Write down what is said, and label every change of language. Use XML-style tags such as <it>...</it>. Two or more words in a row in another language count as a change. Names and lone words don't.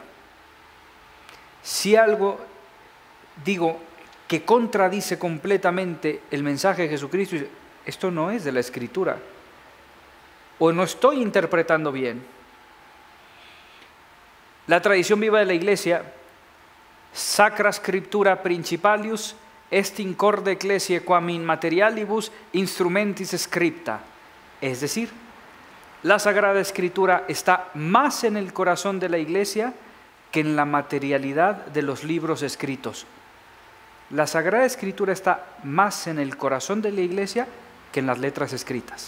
<es>Si algo, digo, que contradice completamente el mensaje de Jesucristo, esto no es de la Escritura, o no estoy interpretando bien. La tradición viva de la Iglesia,</es> <la>Sacra Scriptura Principalius est in corde ecclesiae quam in materialibus instrumentis scripta,</la> <es>es decir, la Sagrada Escritura está más en el corazón de la Iglesia que en la materialidad de los libros escritos. La Sagrada Escritura está más en el corazón de la Iglesia que en las letras escritas.</es>